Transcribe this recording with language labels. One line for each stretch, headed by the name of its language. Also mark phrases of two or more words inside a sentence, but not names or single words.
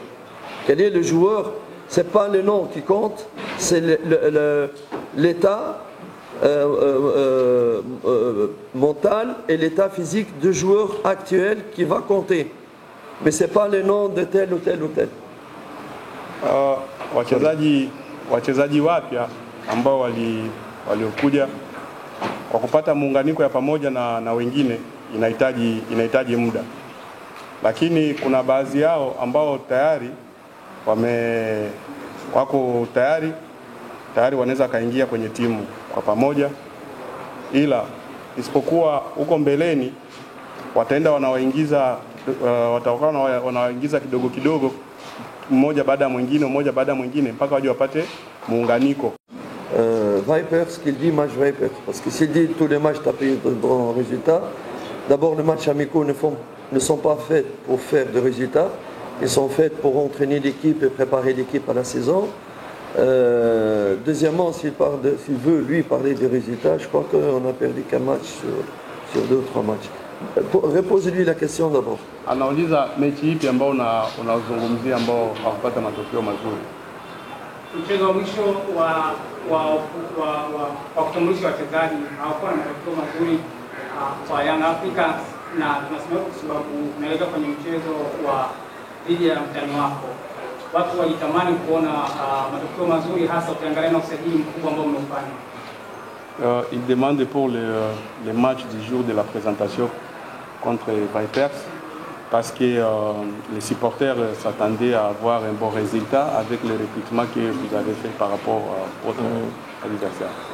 French: Quel est le joueur? Ce n'est pas le nom qui compte, c'est l'état mental et l'état physique du joueur actuel qui va compter. Mais ce n'est pas le nom de tel ou tel ou tel.
Swahili: Wachezaji wapya ambao waliokuja kwa kupata muunganiko ya pamoja na wengine inahitaji muda, lakini kuna baadhi yao ambao tayari wako tayari wanaweza kaingia kwenye timu kwa pamoja, ila isipokuwa huko mbeleni wataenda wanawaingiza kidogo kidogo, mmoja baada ya mwingine mpaka waje wapate muunganiko. Vipers,
French: qu'il dit match Vipers, parce que s'il dit tous les matchs tapés de bons résultats, d'abord les matchs amicaux ne sont pas faits pour faire de résultats, ils sont faits pour entraîner l'équipe et préparer l'équipe à la saison. Deuxièmement, s'il veut lui parler des résultats, je crois qu'on a perdu qu'un match sur 2 ou 3 matchs. Repose-lui la question d'abord.
Swahili: Anauliza mechi ipi ambao unazungumzia ambao hawapata matokeo mazuri? Mchezo wa mwisho wa kutambulisha wachezaji hawakuwa na matokeo mazuri kwa Young Africans, na tunasema kwa sababu unaelekea kwenye mchezo wa dhidi ya mtani wako. Watu walitamani kuona matokeo mazuri, hasa ukiangalia na usajili mkubwa ambao umefanya.
French: Il demande pour les matchs du jour de la présentation contre Vipers, parce que les supporters s'attendaient à avoir un bon résultat avec le recrutement que vous avez fait par rapport à votre adversaire.